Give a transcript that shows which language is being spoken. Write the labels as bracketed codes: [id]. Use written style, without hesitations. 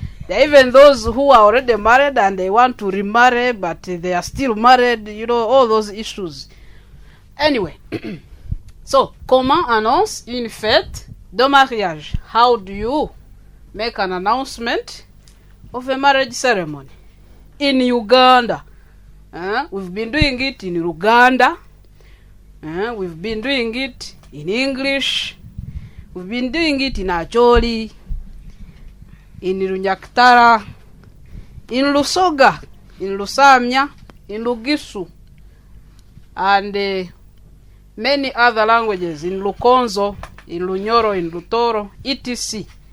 [en] There are even those who are already married and they want to remarry, but they are still married, all those issues. Anyway, so, [fr] comment annonce une fête de mariage? [en] How do you make an announcement of a marriage ceremony? In Uganda, we've been doing it in Uganda, we've been doing it in English, we've been doing it in Acholi, in Runyaktara, in Lusoga, in Lusamya, in Lugisu, and many other languages, in Lukonzo, in Lunyoro, in Lutoro, etc.